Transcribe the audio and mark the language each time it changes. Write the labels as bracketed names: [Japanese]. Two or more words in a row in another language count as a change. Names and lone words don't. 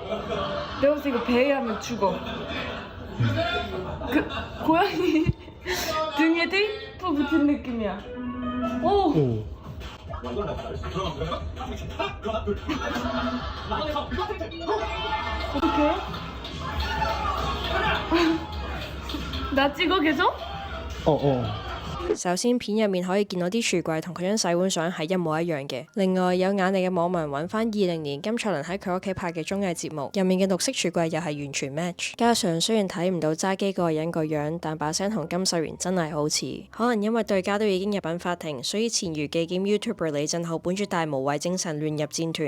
[Korean] 내가 봤을 때 이거 배에 하면 죽어. 그 고양이 등에 테이프 붙은 느낌이야. 오. 어떡해? 나 찍어 계속? [Cantonese] 首先，片入面可以見到啲櫥櫃同佢張洗碗相係一模一樣嘅。另外，有眼力嘅網民揾翻2020年金卓麟喺佢屋企拍嘅綜藝節目入面嘅綠色櫥櫃又係完全 match。加上雖然睇唔到揸機嗰個人個樣，但把聲同金秀賢真係好似。可能因為對家都已經入稟法庭，所以前愉記兼 YouTuber 李振浩本住大無畏精神亂入戰團。